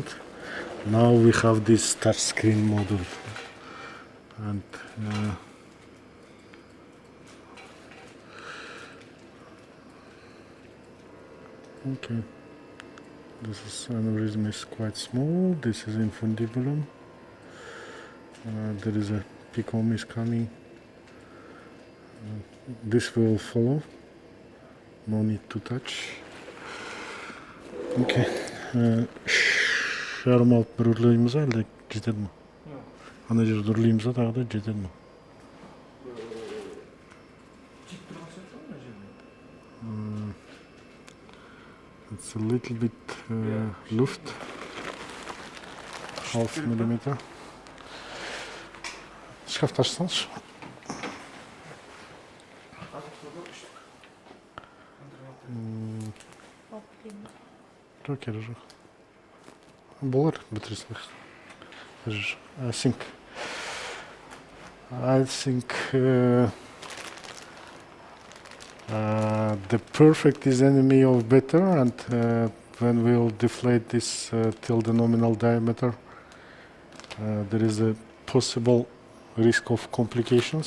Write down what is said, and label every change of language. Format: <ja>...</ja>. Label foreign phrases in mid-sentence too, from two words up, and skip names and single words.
<en>Now we have this touch screen model, and okay, this aneurysm is quite small. This is infundibulum. There is a PCOM is coming. This will follow. No need to touch. Okay.</en> <kk>Шарм алып бір үрлейміз әлде жетеді ме? Ана жерде үрлейміз тағы да жетеді ме?</kk> <en>It's a little bit luft. Half millimeter.</en> <kk>Шкафты ашсаңызшы. Жоқ, керек жоқ. Болар бітіре салайық.</kk> <en>I think the perfect is enemy of better, and when we'll deflate this till the nominal diameter, there is a possible risk of complications.</en>